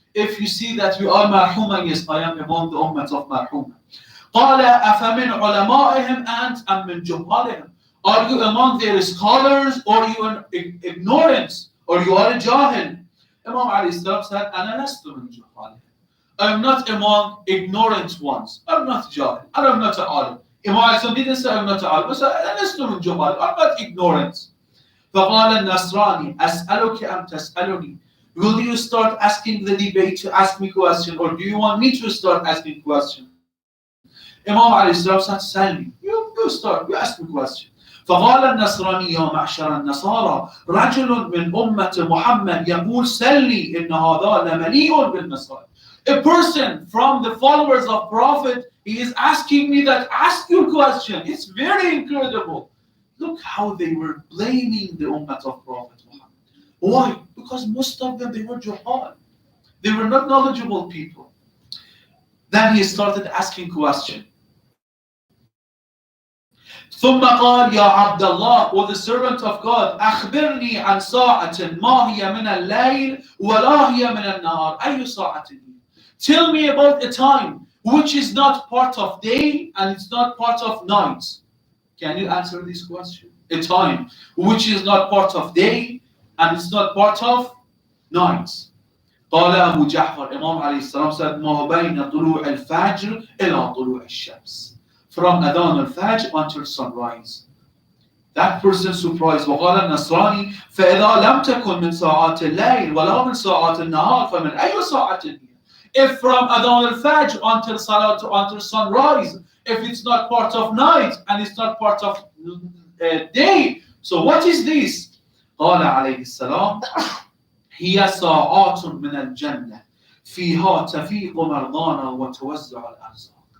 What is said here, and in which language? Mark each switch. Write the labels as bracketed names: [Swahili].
[English] If you see that you are marhuma, yes, I am among the ummah of marhuma. [Arabic] قال أفمن علمائهم أنت أم من جهالهم. [English] Are you among their scholars or you are ignorant or you are a jahil? Imam alayhi salam said [Arabic] أنا لست من جهالهم. [English] I am not among ignorant ones. I am not jahil. I am not an alim. Imam alayhi salam didn't say I'm not an alim. He said [Arabic] أنا لست من جهال. [English] I'm not ignorant. [Arabic] فقال النصراني أسألك أم تسألني. [English] Will you start asking the debate to ask me question, or do you want me to start asking question? Imam alayhi salam said, Salmi, you start, you ask me question. [Arabic] فقال النصراني يا معشر النصارى رجل من أمة محمد يقول سلني إن هذا لمليء بالمصائب. [English] A person from the followers of Prophet, he is asking me that, ask your question. It's very incredible. Look how they were blaming the Ummah of Prophet Muhammad. Why? Because most of them, they were juhal. They were not knowledgeable people. Then he started asking questions. [Arabic] ثم قال يا عبد الله, [English] O the servant of God, [Arabic] أخبرني عن ساعة ما هي من الليل ولا هي من النهار. أي ساعة هي? [English] Tell me about a time which is not part of day and it's not part of night. Can you answer this question? A time which is not part of day and it's not part of night. [Arabic] قال أبو جعفر, Imam عليه السلام said, ما بين طلوع الفجر إلى طلوع الشمس. [English] From Adhan al-Fajr until sunrise. That person surprised. [Arabic] وقال النصراني فإذا لم تكن من ساعات الليل ولا من ساعات النهار فمن أي ساعة هي? [English] If from Adhan al-Fajr until Salat, until sunrise, if it's not part of night and it's not part of day, so what is this? [Arabic] قال عليه السلام هي ساعات من الجنة فيها تفيق مرضانا وتوزع الأرزاق.